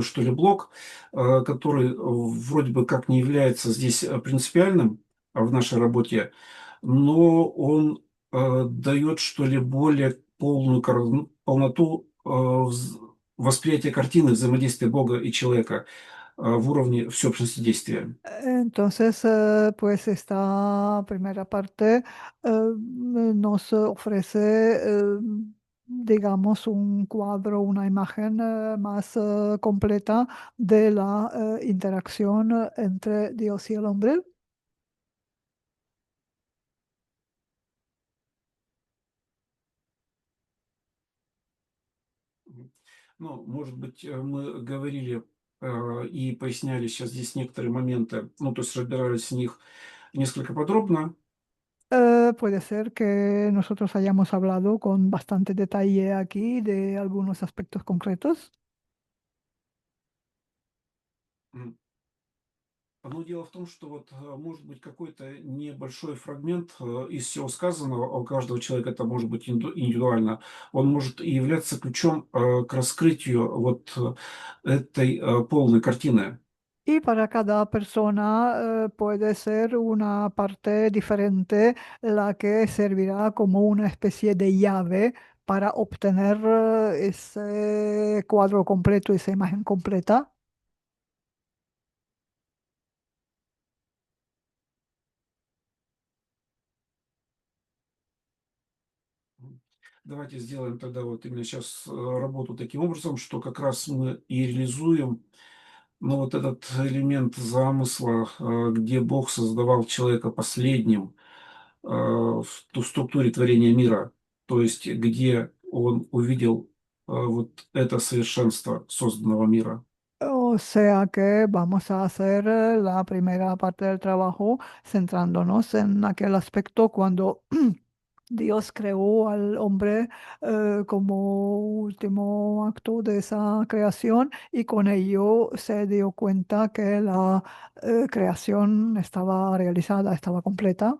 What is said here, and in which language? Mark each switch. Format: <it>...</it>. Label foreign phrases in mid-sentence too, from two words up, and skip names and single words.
<ru>что ли, блок, который вроде бы как не является здесь принципиальным в нашей работе, но он дает, что ли, более полную полноту восприятия картины взаимодействия Бога и человека в уровне всеобщности действия.</ru> <es>Entonces, pues esta primera parte nos ofrece, digamos, un cuadro, una imagen más completa de la interacción entre Dios y el hombre. Мгм.</es> <ru>Ну, может быть, мы говорили и поясняли сейчас здесь некоторые моменты, ну, то есть разбирались в них несколько подробно.</ru> <es>Puede ser que nosotros hayamos hablado con bastante detalle aquí de algunos aspectos concretos. М.</es> <ru>Но дело в том, что вот может быть какой-то небольшой фрагмент из всего сказанного, а у каждого человека это может быть индивидуально, он может и являться ключом к раскрытию вот этой полной картины.</ru> <es>Y para cada persona puede ser una parte diferente la que servirá como una especie de llave para obtener ese cuadro completo, esa imagen completa. Мгм.</es> <ru>Давайте сделаем тогда вот именно сейчас работу таким образом, что как раз мы и реализуем, ну, вот этот элемент замысла, где Бог создавал человека последним в ту структуре творения мира, то есть где он увидел вот это совершенство созданного мира.</ru> <es>O sea que vamos a hacer la primera parte del trabajo centrándonos en aquel aspecto cuando Dios creó al hombre como último acto de esa creación y con ello se dio cuenta que la creación estaba realizada, estaba completa.</es>